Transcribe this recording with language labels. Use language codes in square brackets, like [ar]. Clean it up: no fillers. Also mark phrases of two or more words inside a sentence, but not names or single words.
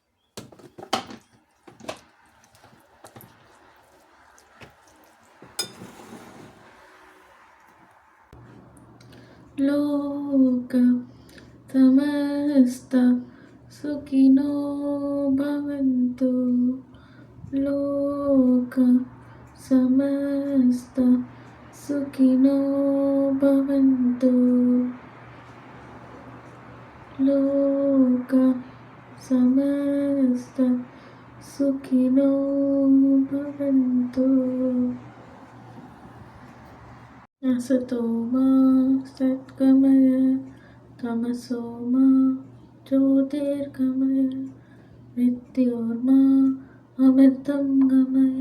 [sa] లోక సమస్త సుఖినో భవంతు. లోక సమస్త సుఖినో భవంతు. లోక సమస్త సుఖినో భవంతు. असतो मा सद्गमय तमसो मा ज्योतिर्गमय मृत्योर्मा अमृतं गमय.